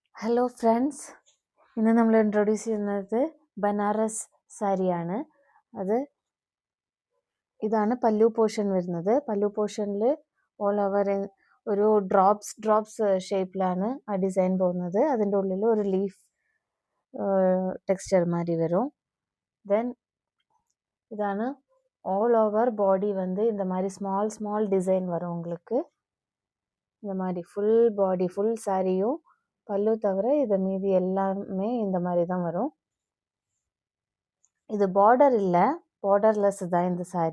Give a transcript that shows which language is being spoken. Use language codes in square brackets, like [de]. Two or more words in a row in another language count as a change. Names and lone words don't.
[en] hello friends, [ml] ഇന്ന് നമ്മൾ ഇൻട്രൊഡ്യൂസ് ചെയ്യുന്നത് ബനാറസ് സാരിയാണ്. ഇതാണ് പല്ലു പോർഷൻ വരുന്നത്. പല്ലു പോർഷനിൽ [en] all over [ml] ഒരു ഡ്രോപ്സ് ഷേപ്പിലാണ് ആ ഡിസൈൻ പോകുന്നത്. അതിൻ്റെ ഉള്ളിൽ ഒരു [en] leaf texture [ml] മാതിരി വരും. [ta] தென் இதான [en] all over body [ta] இந்த மாதிரி [en] small design [ta] வரும். உங்களுக்கு இந்த மாதிரி [en] full body full [ta] சாரியும் பல்லு தவிர இதை மீதி எல்லாமே இந்த மாதிரி தான் வரும். இது பார்டர் இல்லை, பார்டர்லெஸ் தான் இந்த சாரி.